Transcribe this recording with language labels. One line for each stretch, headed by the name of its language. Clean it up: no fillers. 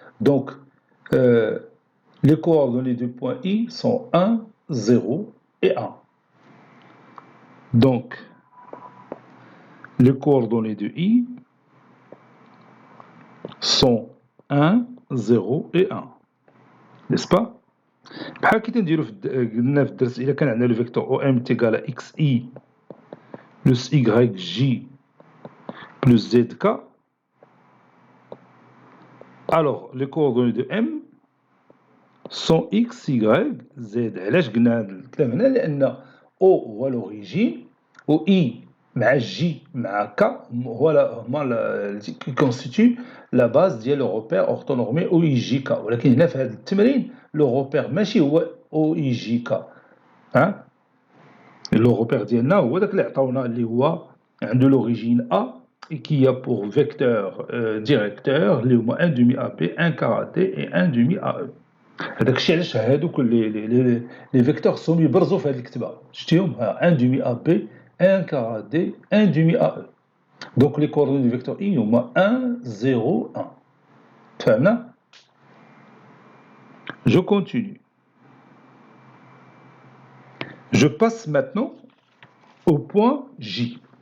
French: Donc, les coordonnées du point I sont 1, 0 et 1. Donc, les coordonnées de I sont 1, 0 et 1. N'est-ce pas?
Arabic: بحال كي تنديرو قلنا في الدرس إلا كان عندنا لو فيكتور
French: OM est égal à XI plus YJ plus ZK. Alors, les coordonnées de M sont X, Y, Z.
Arabic: علاش قلنا هذا الكلام هنا؟ لأن O هو l'origine و I مع J مع K هما
French: qui constituent la base
Arabic: ديال le repère orthonormé OIJK. ولكن هنا في هذا التمرين le repère ماشي هو OIJK. ها؟ le repère ديالنا هو داك اللي عطاونا اللي هو عنده
French: l'origine A et qui a pour vecteur directeur
Arabic: اللي هما
French: 1 demi AP, 1 quart AD et 1 demi AE.
Arabic: هذاك الشيء علاش هادوك لي فيكتور سوم يبرزوا في هذه الكتابه شتيهم
French: 1 demi AP, 1 quart AD, 1 demi AE. Donc les coordonnées du vecteur I هما 1, 0, 1. فهمنا؟ Je continue. Je passe maintenant au point J.